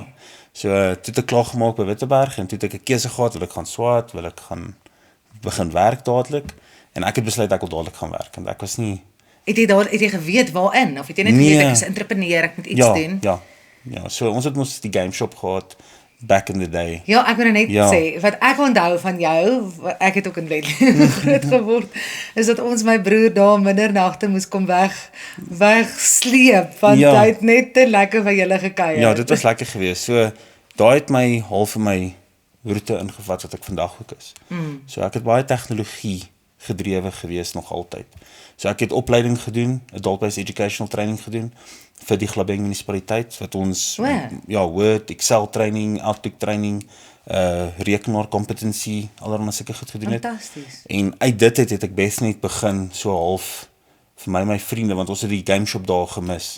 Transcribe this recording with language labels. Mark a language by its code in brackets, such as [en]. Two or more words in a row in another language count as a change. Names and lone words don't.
[af] So toe het ek klaar gemaak by Witteberg en toe het ek 'n keuse gehad, wil ek gaan swaat, wil ek gaan begin werk dadelik en ek het besluit ek wil dadelik gaan werk want ek was nie Het jy geweet waarin of het jy net Nee. geweet ek is 'n entrepreneur, ek moet iets doen? Ja, so ons het mos die [en] game shop [af] gehad [en] back in the day. [af] Ja, ek wil nou net Ja. sê, wat ek onthou van jou, ek het ook in Bethlehem groot geword, is dat ons my broer daar middernagte moes kom wegsleep, want Ja. hy het net te lekker by julle gekuier. Ja, dit was lekker geweest. So daai het my half in my roete ingevat wat ek vandag ook is. So ek het baie tegnologie gedrewe gewees nog altyd. So ek het opleiding gedoen, [en] adult-based educational training [af] gedoen vir die Glabeng munisipaliteit wat ons O. ja, Word, [en] Excel training, Outlook training, [af] rekenaar competency, allerlei sulke goed gedoen het. Fantasties. En uit dit het ek best net begin so half vir my vriende want ons het die [en] game shop [af] daar gemis.